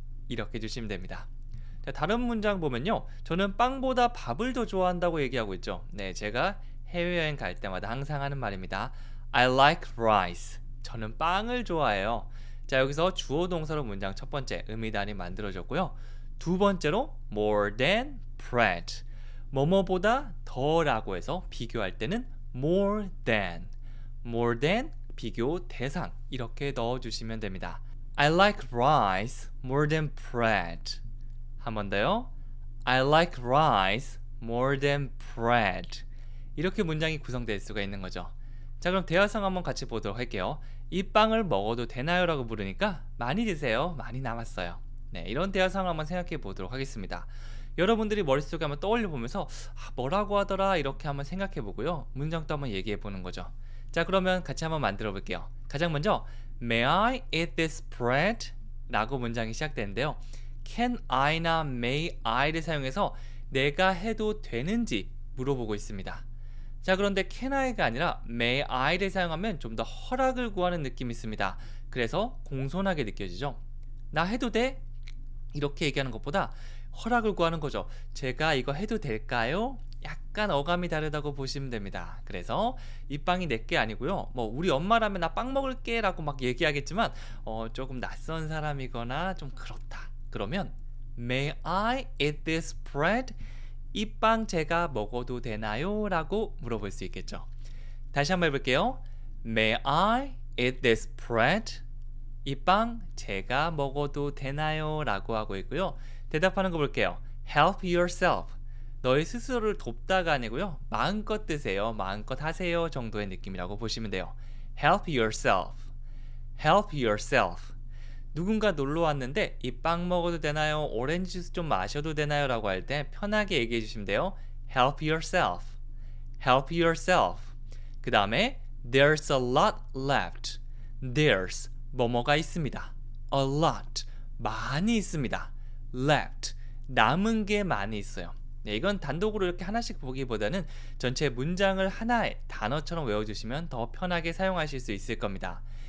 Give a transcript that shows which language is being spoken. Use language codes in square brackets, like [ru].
[ko] 이렇게 해주시면 됩니다. 자, 다른 문장 보면요. 저는 빵보다 밥을 더 좋아한다고 얘기하고 있죠. 네, 제가 해외여행 갈 때마다 항상 하는 말입니다. [en] I like rice. [ko] 저는 빵을 좋아해요. 자, 여기서 주어 동사로 문장 첫 번째 의미단이 만들어졌고요. 두 번째로 [en] more than bread. [ko] 뭐뭐보다 더라고 해서 비교할 때는 [en] more than. more than [ko] 비교 대상 이렇게 넣어주시면 됩니다. [en] I like rice more than bread. [ko] 한 번 더요. [en] I like rice more than bread. [ko] 이렇게 문장이 구성될 수가 있는 거죠. 자, 그럼 대화상 한번 같이 보도록 할게요. 이 빵을 먹어도 되나요? 라고 물으니까 많이 드세요. 많이 남았어요. 네, 이런 대화상을 한번 생각해 보도록 하겠습니다. 여러분들이 머릿속에 한번 떠올려 보면서 뭐라고 하더라 이렇게 한번 생각해 보고요. 문장도 한번 얘기해 보는 거죠. 자, 그러면 같이 한번 만들어 볼게요. 가장 먼저 [en] May I eat this bread? [ko] 라고 문장이 시작되는데요. [en] Can I [ko] 나 [en] May I [ko] 를 사용해서 내가 해도 되는지 물어보고 있습니다. 자, 그런데 [en] can I [ko] 가 아니라 [en] may I [ko] 를 사용하면 좀 더 허락을 구하는 느낌이 있습니다. 그래서 공손하게 느껴지죠. 나 해도 돼? 이렇게 얘기하는 것보다 허락을 구하는 거죠. 제가 이거 해도 될까요? 약간 어감이 다르다고 보시면 됩니다. 그래서 이 빵이 내게 아니고요. 뭐 우리 엄마라면 나 빵 먹을게 라고 막 얘기하겠지만 조금 낯선 사람이거나 좀 그렇다. 그러면 [en] May I eat this bread? [ko] 이 빵 제가 먹어도 되나요? 라고 물어볼 수 있겠죠. 다시 한번 해볼게요. [en] May I eat this bread? [ko] 이 빵 제가 먹어도 되나요? 라고 하고 있고요. 대답하는 거 볼게요. [en] Help yourself. [ko] 너의 스스로를 돕다가 아니고요. 마음껏 드세요. 마음껏 하세요. 정도의 느낌이라고 보시면 돼요. [en] Help yourself. Help yourself. [ko] 누군가 놀러 왔는데 이 빵 먹어도 되나요? 오렌지 주스 좀 마셔도 되나요? 라고 할 때 편하게 얘기해 주시면 돼요. [en] Help yourself. Help yourself. [ko] 그 다음에 [en] There's a lot left. There's [ko] 뭐뭐가 있습니다. [en] A lot [ko] 많이 있습니다. [en] Left [ko] 남은 게 많이 있어요. 네, 이건 단독으로 이렇게 하나씩 보기보다는 전체 문장을 하나의 단어처럼 외워주시면 더 편하게 사용하실 수 있을 겁니다.